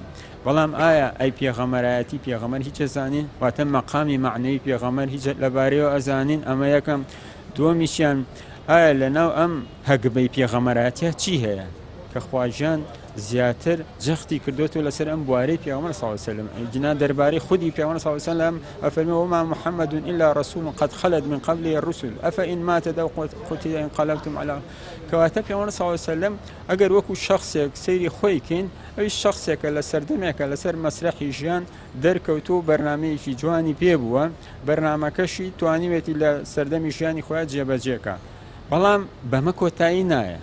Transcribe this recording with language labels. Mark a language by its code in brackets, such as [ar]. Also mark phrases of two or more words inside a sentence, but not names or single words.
[ckb] بەڵام ئایا ئەی پێغەمبەرایەتی پێغەمبەر هیچ ئەزانین واتە مەقامی معنەوی پێغەمبەر هیچ لەبارەیەوە ئەزانین. ئەمە یەکەم. دووەمیشیان ئایا لەناو ئەم هەگبەی پێغەمبەرایەتیە چی هەیە کە خواژیان زیاتر جەختی کردوێتەوە لەسەر ئەم بوارەی پێغەمبەر [ar] صلی الله علیه و سلم. [ckb] جنا دەربارەی خودی پێغەمبەر [ar] صلی الله علیه و سلم ئەفەرمێ وما محمد إلا رسول قد خلت من قبله الرسل أفإن مات أو قتل انقلبتم على. [ckb] کەواتە پێغەمبەر [ar] صلی الله علیه و سلم [ckb] ئەگەر وەکو شخصێک سەیری خۆی کەین ئەوی شخصێکە لە سەردەمێکە لەسەر مەسرەحی ژیان دەرکەوتو بەرنامەیەکی جوانی پێبووە بەرنامەکەشی توانیوێتی لە سەردەمی ژیانی خۆیان جێبەجێکە. بەڵام بەمە کۆتایی نایە.